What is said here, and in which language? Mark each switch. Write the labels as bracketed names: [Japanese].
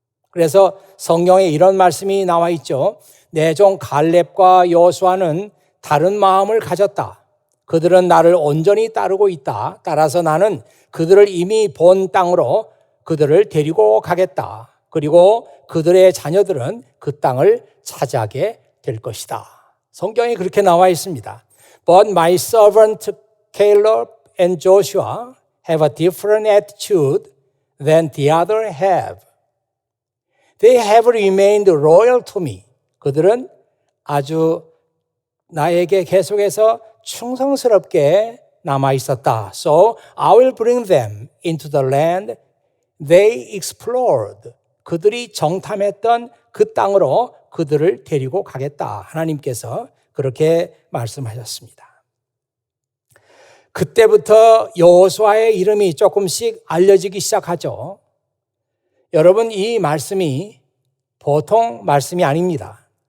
[Korean] 그래서 성경에 이런 말씀이 나와 있죠. 내 종 갈렙과 여호수아는 다른 마음을 가졌다. 그들은 나를 온전히 따르고 있다. 따라서 나는 그들을 이미 본 땅으로 그들을 데리고 가겠다. 그리고 그들의 자녀들은 그 땅을 차지하게 될 것이다. 성경에 그렇게 나와 있습니다. [English] But my servant Caleb and Joshua have a different attitude than the other have. They have remained loyal to me. [Korean] 그들은 아주 나에게 계속해서 충성스럽게 남아 있었다. [English] So I will bring them into the land they explored. [Korean] 그들이 정탐했던 그 땅으로 그들을 데리고 가겠다. 하나님께서 그렇게 말씀하셨습니다. 그때부터 여호수아의 이름이 조금씩 알려지기 시작하죠. 여러분, 이 말씀이 보통 말씀이 아닙니다.